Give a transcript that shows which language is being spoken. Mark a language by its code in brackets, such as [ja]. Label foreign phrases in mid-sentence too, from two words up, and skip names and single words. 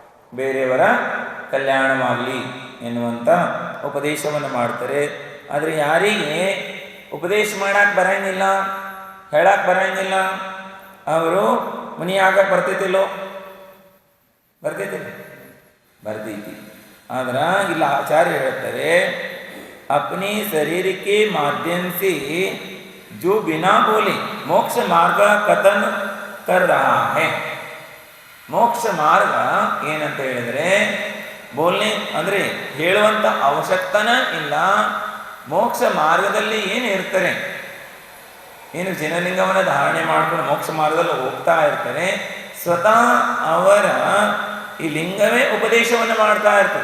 [kn] ಬೇರೆಯವರ ಕಲ್ಯಾಣವಾಗಲಿ ಎನ್ನುವಂಥ ಉಪದೇಶವನ್ನು ಮಾಡ್ತಾರೆ. ಆದರೆ ಯಾರಿಗೆ ಉಪದೇಶ ಮಾಡಕ್ಕೆ ಬರಂಗಿಲ್ಲ, ಹೇಳಕ್ಕೆ ಬರಂಗಿಲ್ಲ, ಅವರು ಮುನಿಯಾಗಕ್ಕೆ ಬರ್ತೈತಿಲ್ಲೋ? ಬರ್ತೈತಿಲ್ಲ? ಬರ್ತೈತಿ. ಆದ್ರೆ ಇಲ್ಲ ಆಚಾರ್ಯ ಹೇಳ್ತಾರೆ, [hi] अपने शरीर के माध्यम से जो बिना बोले मोक्ष मार्ग कथन कर रहा है. [kn] ಮೋಕ್ಷ ಮಾರ್ಗ ಏನಂತ ಹೇಳಿದರೆ ಬೋಲ್ನೆ ಅಂದರೆ ಹೇಳುವಂಥ ಅವಶ್ಯಕತೆನ ಇಲ್ಲ. ಮೋಕ್ಷ ಮಾರ್ಗದಲ್ಲಿ ಏನು ಇರ್ತಾರೆ, ಏನು ಜನಲಿಂಗವನ್ನು ಧಾರಣೆ ಮಾಡ್ಕೊಂಡು ಮೋಕ್ಷ ಮಾರ್ಗದಲ್ಲಿ ಹೋಗ್ತಾ ಇರ್ತಾರೆ, ಸ್ವತಃ ಅವರ ಈ ಲಿಂಗವೇ ಉಪದೇಶವನ್ನು ಮಾಡ್ತಾ ಇರ್ತದೆ.